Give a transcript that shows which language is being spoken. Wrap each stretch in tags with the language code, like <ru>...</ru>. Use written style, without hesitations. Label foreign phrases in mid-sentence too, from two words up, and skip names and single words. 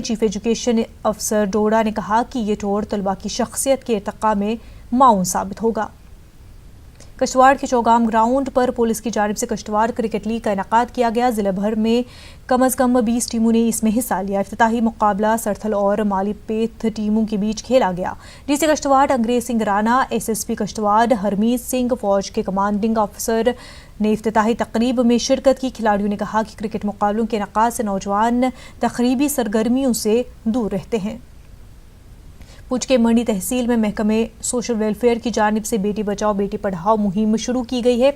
<en>Chief Education Officer</en> <ur>ڈوڈا نے کہا کہ یہ ٹور طلبہ کی شخصیت کے ارتقاء میں معاون ثابت ہوگا. کشتواڑ کے چوگام گراؤنڈ پر پولیس کی جانب سے کشتواڑ کرکٹ لیگ کا انعقاد کیا گیا. ضلع بھر میں کم از کم 20 ٹیموں نے اس میں حصہ لیا. افتتاحی مقابلہ سرتھل اور مالی پیتھ ٹیموں کے بیچ کھیلا گیا. ڈی سی کشتواڑ انگریز سنگھ رانا، ایس ایس پی کشتواڑ ہرمیت سنگھ، فوج کے</ur> <en>Commanding Officer</en> <ur>نے افتتاحی تقریب میں شرکت کی. کھلاڑیوں نے کہا کہ کرکٹ مقابلوں کے انعقاد سے نوجوان تخریبی سرگرمیوں سے دور رہتے ہیں. پوچھ کے منڈی تحصیل میں محکمہ سوشل ویلفیئر کی جانب سے بیٹی بچاؤ بیٹی پڑھاؤ مہم شروع کی گئی ہے.</ur>